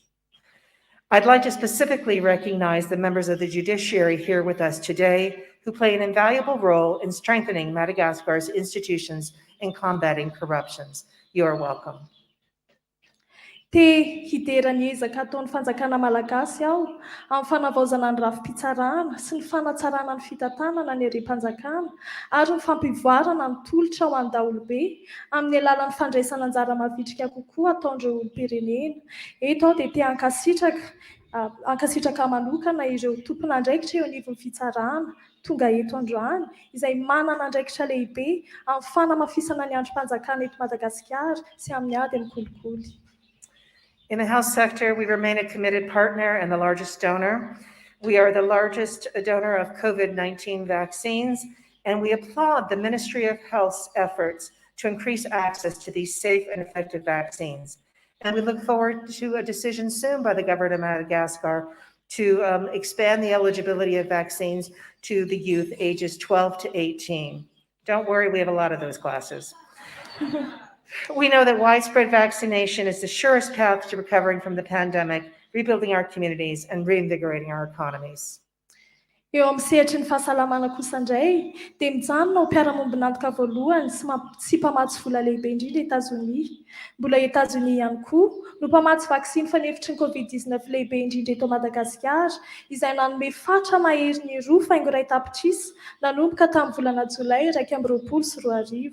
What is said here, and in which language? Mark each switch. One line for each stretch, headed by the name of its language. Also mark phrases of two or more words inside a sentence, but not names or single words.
English: I'd like to specifically recognize the members of the judiciary here with us today who play an invaluable role in strengthening Madagascar's institutions and combating corruptions. You are welcome.
Malagasy: Te hiderany ezaka ataon'ny fanjakana malagasy aho amin'ny fanavaozana ny rafi-pitsarana sy ny fanatsarana ny fitantanana ny erem-panjakana ary ny fampivoarana ny tolotra ho any daholobe amin'ny alalan'ny fandraisana anjara mavitrika kokoa ataon'ireo olom-pirenena. Eto aho dia te ankasitraka manokana ireo tompon'andraikitra eo anivon'ny fitsarana tonga eto androany izay manana andraikitra lehibe amin'ny fanamafisana ny androm-panjakana eto Madagasikara sy amin'ny ady amin'ny kolikoly.
English: In the health sector, we remain a committed partner and the largest donor. We are the largest donor of COVID-19 vaccines, and we applaud the Ministry of Health's efforts to increase access to these safe and effective vaccines. And we look forward to a decision soon by the government of Madagascar to expand the eligibility of vaccines to the youth ages 12 to 18. Don't worry, we have a lot of those classes. We know that widespread vaccination is the surest path to recovering from the pandemic, rebuilding our communities, and reinvigorating our economies.
Malagasy: Eo amin'ny sehatry ny fahasalamana kosa indray, dia mijanona ho mpiara-mombonantoka voalohany sy mpamatsy vola lehibe indrindra Etazonia. Mbola Etazonia ihany koa no mpamatsy vaksiny fanefitry ny COVID-19 lehibe indrindra eto Madagasikara, izay nanome fatra mahery ny roa faingo iray tapitrisa nanomboka tamin'ny volana Jolay 2020.